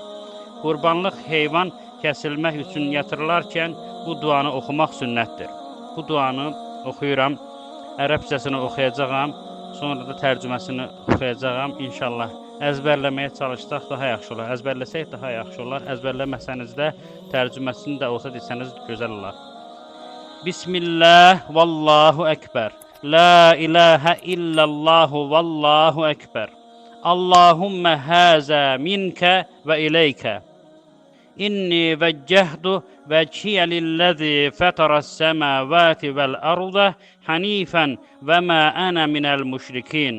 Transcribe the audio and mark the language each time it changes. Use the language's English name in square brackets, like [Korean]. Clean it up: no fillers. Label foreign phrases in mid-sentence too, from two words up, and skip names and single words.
[Azerbaijani] Qurbanlıq heyvan kəsilmək üçün yatırılarkən bu duanı oxumaq sünnətdir. Bu duanı oxuyuram, ərəbcəsini oxuyacağam, sonra da tərcüməsini oxuyacağam inşallah. Əzbərləməyə çalışsaq daha yaxşı olar, əzbərləsək daha yaxşı olar, əzbərləməsəniz də tərcüməsini də olsa desəniz gözəl olar. [Arabic] بسم الله والله أكبر لا إله إلا الله والله أكبر اللهم هذا منك وإليك إني وجهت وجهي للذي فطر السماوات والأرض حنيفا وما أنا من المشركين.